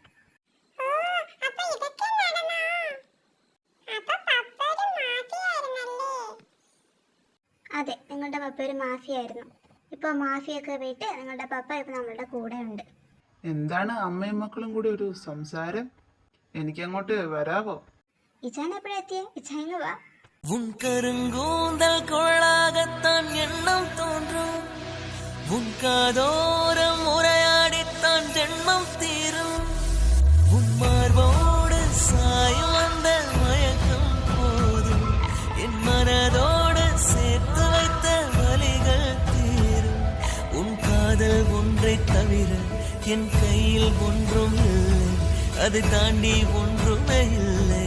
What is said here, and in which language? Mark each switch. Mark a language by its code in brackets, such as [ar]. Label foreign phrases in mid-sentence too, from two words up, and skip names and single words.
[ml] അതെ, നിങ്ങളുടെ പപ്പ ഒരു മാഫിയായിരുന്നു. ഇപ്പൊ മാഫിയൊക്കെ വിട്ട് നിങ്ങളുടെ പപ്പ ഇപ്പൊ നമ്മളുടെ കൂടെ ഉണ്ട്. എന്താണ് അമ്മയും മക്കളും കൂടി ഒരു സംസാരം? എനിക്ക് അങ്ങോട്ട് വരാവോ? ഇച്ചാൻ എപ്പോഴാ എത്തിയേ? ഇച്ചാങ്ങ് വാ. [ta] உன் கருங்கூந்தல் கொள்ளாகத்தான் எண்ணம் தோன்றும், உன் காதோரம் உரையாடித்தான் ஜென்மம் தீரும், உன் மார்போடு சாயும் அந்த மயக்கம் போதும், என் மனதோடு சேர்த்து வைத்த வலிகள் தீரும், உன் காதல் ஒன்றை தவிர என் கையில் ஒன்றும் இல்லை, அது தாண்டி ஒன்றுமே இல்லை.